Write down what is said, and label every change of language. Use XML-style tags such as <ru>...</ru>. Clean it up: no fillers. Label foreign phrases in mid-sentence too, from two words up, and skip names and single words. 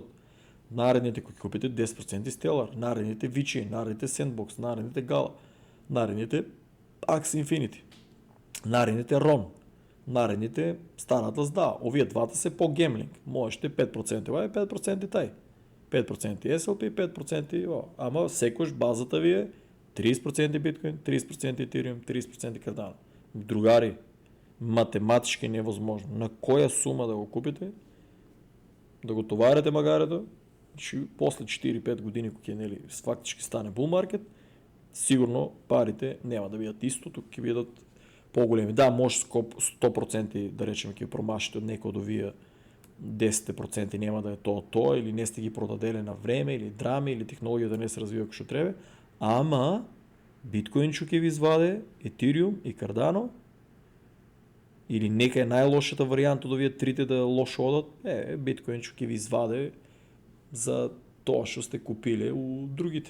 <mk>Наредните кои купите, 10% Stellar. Наредните Vici, наредните Sandbox, наредните Gala, наредните Axie Infinity, наредните RON, наредните Star Atlas DAO. Овие двата се по гемлинг. Можете 5% ова и 5% тај. 5% SLP, 5% ама секојаш базата ви е 30% биткоин, 30% етериум, 30% кардано.</mk> <bg>Другари, математически невъзможно. На коя сума да го купите, да го товарите магарето, после 4-5 години, когато фактически стане булмаркет, сигурно парите няма да бидат исто, тук ќе бидат по-големи.</bg> <mk>Да, може 100% да речем ќе промашите од некој да вие 10% няма да е то, или не сте ги продадели на време, или драми, или технологията не се развива како што треба, ама биткоин ќе ви изваде, Ethereum и Cardano, или нека е најлошата варијанта да вие трите да лошо одат, биткоин ќе ви изваде за тоа што сте купиле у другите.</mk>